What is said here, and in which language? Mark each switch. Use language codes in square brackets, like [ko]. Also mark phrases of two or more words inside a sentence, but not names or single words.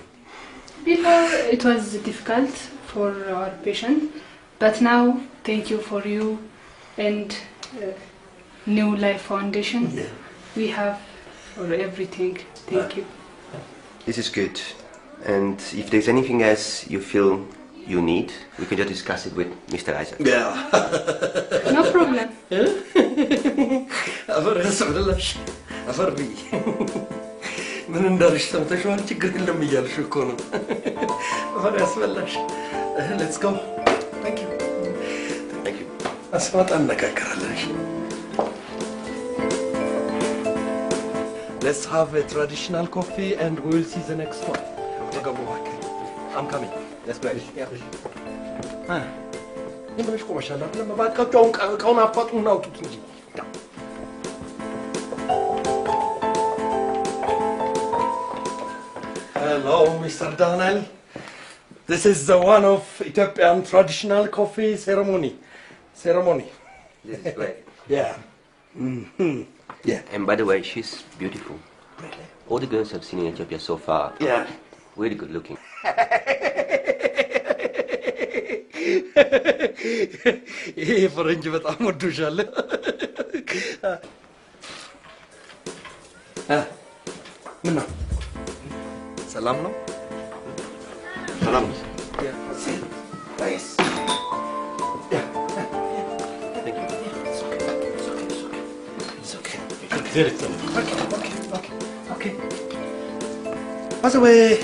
[en] Before it was difficult for our patient, but now thank you for you and New Life Foundation. Yeah. We have for everything. Thank you. This is good. And if there's anything else you feel you need, we can just discuss it with Mr. Isaac. Yeah. No problem. [am] አፈር ብይ ምን እንዳልሽ ሰምተሽዋል? ችግር የለም እያልሽ እኮ ነው። አፈር ያስበላሽ። [en] Let's go. Thank you. [am] አስማጣ እንነጋገራለን። [en] Let's have a traditional coffee and we'll see the next one. I'm coming. That's great. Yeah. [am] ይምልሽ ቆመሻል አይደል? ባካችሁ እቃውን አፋጡና አውጡት እንጂ። [en] Hello, Mr. Daniel. This is the one of Ethiopian traditional coffee ceremony. This is great. Yeah. Yeah. And by the way, she's beautiful. Really? All the girls I've seen in Ethiopia so far. Yeah. Really good looking. [am] ይሄ ፈረንጅ በጣም ወዶሻል። ምን ነው? ሰላም ነው? ሰላም ነው። [en] Nice. Okay. Pass away.